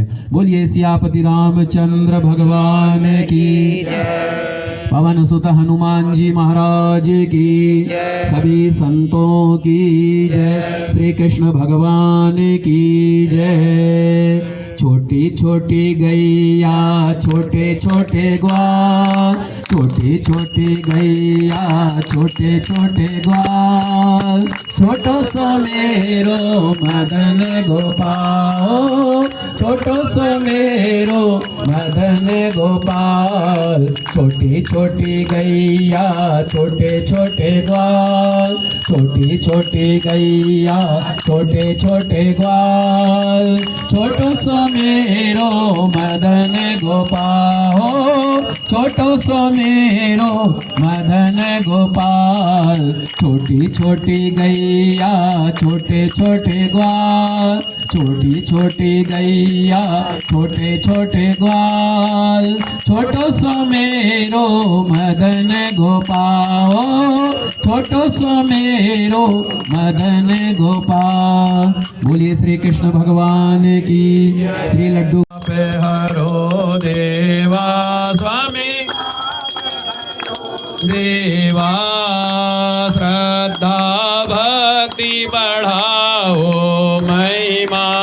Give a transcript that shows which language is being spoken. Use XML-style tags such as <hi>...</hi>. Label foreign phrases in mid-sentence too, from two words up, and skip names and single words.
<hi>बोलिए सियापति रामचंद्र भगवान की जय, पवन सुत हनुमान जी महाराज की जय, सभी संतों की जय, श्री कृष्ण भगवान की जय। छोटी छोटी गैया छोटे छोटे ग्वाल, छोटी छोटी गैया छोटे छोटे ग्वाल,</hi> <bra>छोटो सो मेरो मदन गोपाल, छोटो सो मेरो मदन गोपाल।</bra> <hi>छोटी छोटी गैया छोटे छोटे ग्वाल, छोटी छोटी गैया छोटे छोटे ग्वाल,</hi> <bra>छोटो सो मेरो मदन गोपाल, छोटो सो सुमेरो मदन गोपाल।</bra> <hi>छोटी छोटी गैया छोटे छोटे ग्वाल, छोटी छोटी गैया छोटे छोटे ग्वाल।</hi> <bra>छोटो सुमेरो मदन गोपाल, छोटो सुमेरो मदन गोपाल।</bra> <hi>बोलिए श्री कृष्ण भगवान की। श्री लड्डू पे हरो देवा स्वामी देवा, श्रद्धा भक्ति बढ़ाओ महिमा।</hi>